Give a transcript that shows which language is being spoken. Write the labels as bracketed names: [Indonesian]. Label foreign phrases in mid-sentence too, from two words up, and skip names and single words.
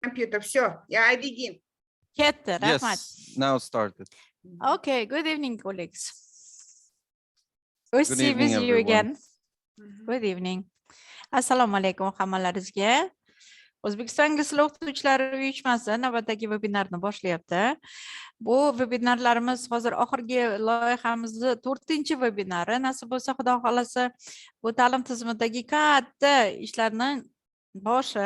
[English] Computer, все, I begin. [Uzbek] Ketdi, rahmat. [English] Yes, now started. Okay, good evening, colleagues. Good to evening, see you everyone. again. Good evening. [Uzbek] Assalomu alaykum hammalaringizga. O'zbekiston ingliz tili o'qituvchilari uyushmasi navbatdagi vebinarni boshlayapti. Bu vebinarlarimiz hozir oxirgi loyihamizni 4-vebinari. Nasib bo'lsa, Xudo xolasa, bu ta'lim tizimidagi katta ishlarning boshi.